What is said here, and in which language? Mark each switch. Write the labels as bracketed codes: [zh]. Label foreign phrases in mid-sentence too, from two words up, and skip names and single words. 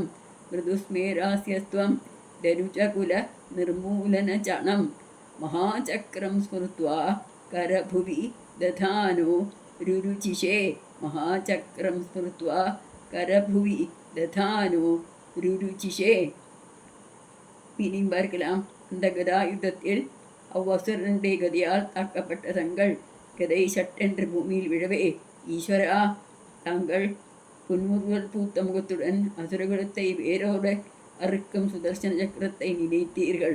[sa] मृदुस्मेरास्यस्त्वं धनुजकुलनिर्मूलनचणं. महाचक्रं स्मृत्वा करभुवि दधानो रुरुचिषे. महाचक्रं स्मृत्वा करभुवि दधानो रुरुचिषे. [ta] மீனிங் பார்க்கலாம். அந்த கதா யுத்தத்தில் அவ்வசுரனுடைய கதையால் தாக்கப்பட்ட தங்கள் கதை சட்டென்று பூமியில் விழவே, ஈஸ்வரா, தாங்கள் புன்முறுவல் பூத்த முகத்துடன் அசுரகுலத்தை வேரோடு அறுக்கும் சுதர்சன சக்கரத்தை நினைத்தீர்கள்.